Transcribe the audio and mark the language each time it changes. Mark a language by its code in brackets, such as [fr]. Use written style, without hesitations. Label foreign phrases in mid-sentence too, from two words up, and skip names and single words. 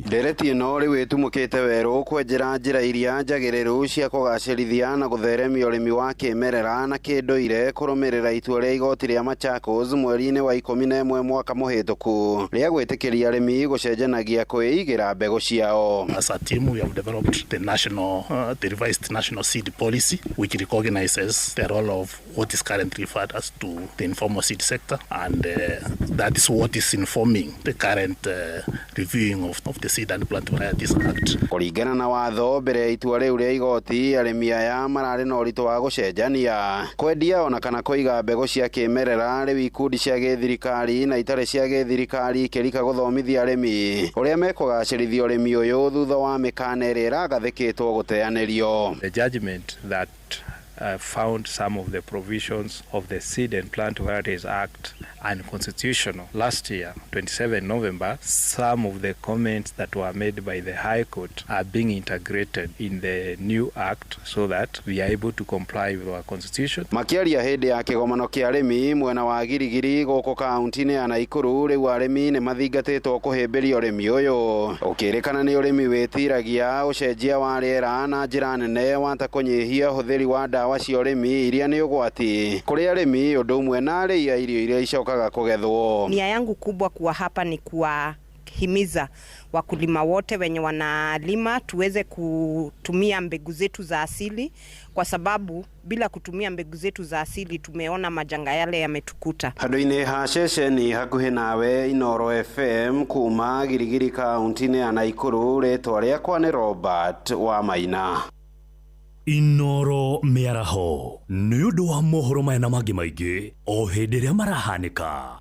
[ki] Ndereti ĩno rĩu ĩtumũkĩte werũ kwenjera njĩra iria njagĩrĩru cia kũgacĩrithia na gũtheremia ũrĩmi wa kĩmerera na kĩndũire kũrũmĩrĩra itua rĩa igoti rĩa Machakos mweri-inĩ wa 11 mwaka mũhĩtũku rĩa gwĩtĩkĩria arĩmi gũcenjanagia kwĩigĩra mbegũ ciao. [en] As a team we have developed the revised national seed policy which recognizes the role of what is currently referred as to the informal seed sector, and that is what is informing the current reviewing of the Seed and Plant Varieties Act. [ki] Kũringana na watho mbere ya itua rĩu rĩa igoti arĩmi aya mararĩ na ũritũ wa gũcenjania kwendia ona kana kũiga mbegũ cia kĩmerera rĩu ikundi cia gĩthirikari na itarĩ cia gĩthirikari ikĩrika gũthomithia arĩmi ũrĩa mekũgacĩrithia ũrĩmi ũyũ thutha wa mĩkana ĩrĩa ĩragathĩkĩtwo gũteanĩrio. [en] The judgment that found some of the provisions of the Seed and Plant Varieties Act unconstitutional last year, 27 November. Some of the comments that were made by the High Court are being integrated in the new act so that we are able to comply with our constitution. [ki] Makiaria hĩndĩ ya kĩgomano kĩa arĩmi mwena wa Girigiri gũkũ kaunti-inĩ ya Naikuru rĩu arĩmi nĩ mathingatĩtwo kũhĩmbĩria ũrĩmi ũyũ ũkĩrĩkana nĩ ũrĩmi wĩtiragia ũcenjia wa rĩera na njĩra nene wata kũnyihia ũhũthĩri wa ndawa cia ũrĩmi iria nĩ ũgwati kũrĩ arĩmi ũndũ ũmwe na arĩi a irio iria icokaga kũgethwo. [sw] Nia yangu kubwa kuwa hapa ni kuwahimiza wakulima wote wenye wanalima tuweze kutumia mbegu zetu za asili, kwa sababu bila kutumia mbegu zetu za asili tumeona majanga yale yametukuta. [ki] Handũ-inĩ ha ceceni hakuhĩ nawe Inoro FM kuma Girigiri kaunti-inĩ ya Naikuru, rĩtwa rĩakwa nĩ Robert Wamaina. Inoro mĩaraho nĩ ũndũ wa mohoro maya na mangĩ maingĩ o hĩndĩ ĩrĩa marahanĩka.